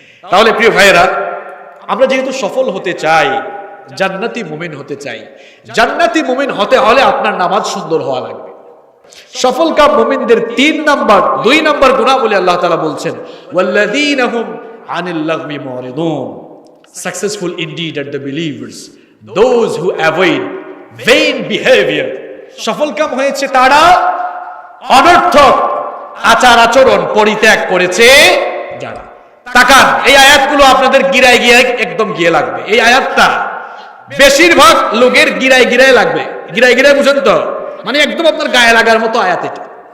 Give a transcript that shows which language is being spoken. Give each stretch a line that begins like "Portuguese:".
Bangla: তাহলে প্রিয় ভাইয়েরা, আমরা যেহেতু সফল হতে চাই, জান্নাতি মুমিন হতে চাই, জান্নাতি মুমিন হতে হলে আপনার নামাজ সুন্দর হওয়া লাগবে। সফল কাম মুমিনদের 2 নাম্বার গুণাবলী আল্লাহ তাআলা বলছেন,
Arabic: ওয়াল্লাযীনা হুম আনিল লাগবি মুরিদুন।
English: Successful indeed are the believers, those who avoid vain behavior.
Bangla: সফল কাম হয়েছে তারা অনর্থক আচার আচরণ পরিত্যাগ করেছে যারা। তাকান, এই আয়াতগুলো আপনাদের গিরায় গিয়ে একদম গিয়ে লাগবে। এই আয়াতটা বেশিরভাগ লোকের গিরায় গিরায় লাগবে। গিরায় গিরায় বুঝেন তো, মানে একদম আপনার গায়ে লাগার মতো আয়াত এটা।